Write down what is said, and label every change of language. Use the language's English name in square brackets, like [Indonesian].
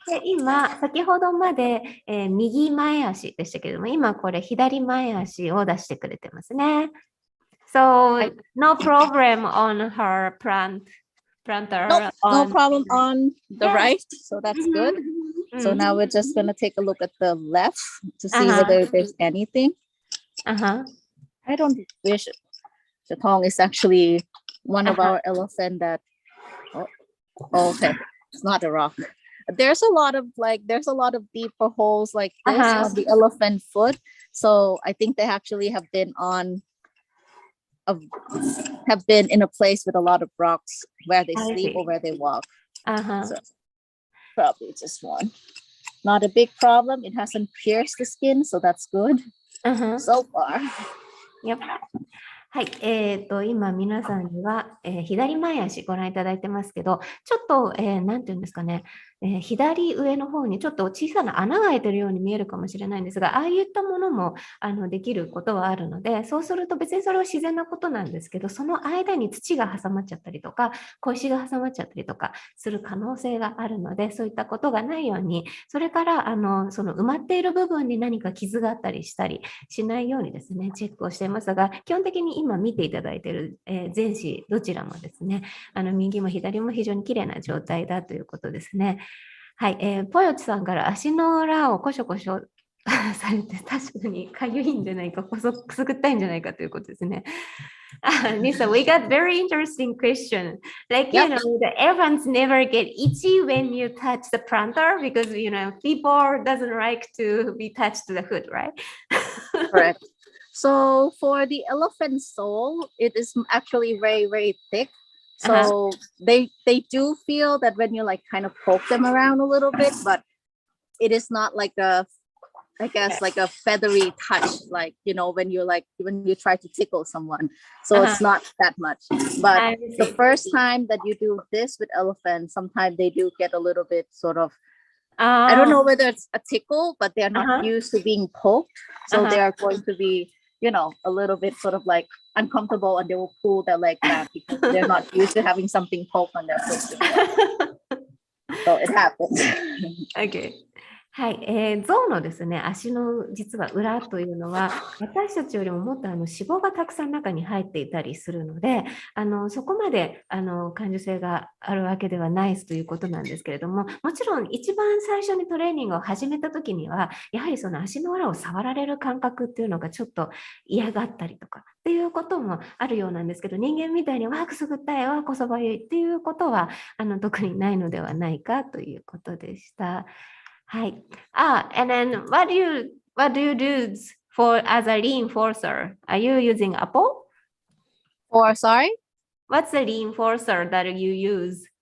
[Japanese] で今、先ほどまで、右前足でしたけれども、今これ左前足を出してくれてますね。 [English] So, no problem on her planter. No problem on the right, so that's good. So Mhm. now we're just gonna take a look at the left to see whether there's anything. I don't wish the tongue is actually one of our elephant that. Oh, okay, it's not a rock. There's a lot of deeper holes like this on the elephant foot. So I think they actually have been in a place with a lot of rocks where they sleep or where they walk. So probably just one. Not a big problem. It hasn't pierced the skin, so that's good so far. Yep. [Japanese] はい、今皆さんには、左前足ご覧いただいてますけど、ちょっと、なんていうんですかね、左上の方にちょっと小さな穴が開いてるように見えるかもしれないんですが、ああいったものもできることはあるので、そうすると別にそれは自然なことなんですけど、その間に土が挟まっちゃったりとか、小石が挟まっちゃったりとかする可能性があるので、そういったことがないように、それからその埋まっている部分に何か傷があったりしたりしないようにですね、チェックをしていますが、基本的に今見ていただいている、前肢どちらもですね、右も左も非常に綺麗な状態だということですね。はい、ポヨチさんから足の裏をコショコショされて確かにかゆいんじゃないか、くすぐったいんじゃないかということですね。 [English] Lisa, we got very interesting question. Like, you know, the elephants never get itchy when you touch the planter because, you know, people doesn't like to be touched to the foot, right? Correct. So for the elephant sole, it is actually very, very thick. So they do feel that when you like kind of poke them around a little bit, but it is not like like a feathery touch, like, you know, when you try to tickle someone. So it's not that much. But the first time that you do this with elephants, sometimes they do get a little bit sort of, I don't know whether it's a tickle, but they're not used to being poked. So they are going to be, you know, a little bit sort of like uncomfortable, and they will pull their leg back because they're not used to having something poke on their foot. So it happens. Okay. [Japanese] はい、ゾウのですね、足の実は裏というのは、私たちよりももっと脂肪がたくさん中に入っていたりするので、そこまで感受性があるわけではないということなんですけれども、もちろん一番最初にトレーニングを始めた時には、やはりその足の裏を触られる感覚っていうのがちょっと嫌がったりとかっていうこともあるようなんですけど、人間みたいにくすぐったい、こそばゆいっていうことは特にないのではないかということでした。はい。 [English] And then what do you do for as a reinforcer? Are you using apple? Or sorry? What's the reinforcer that you use?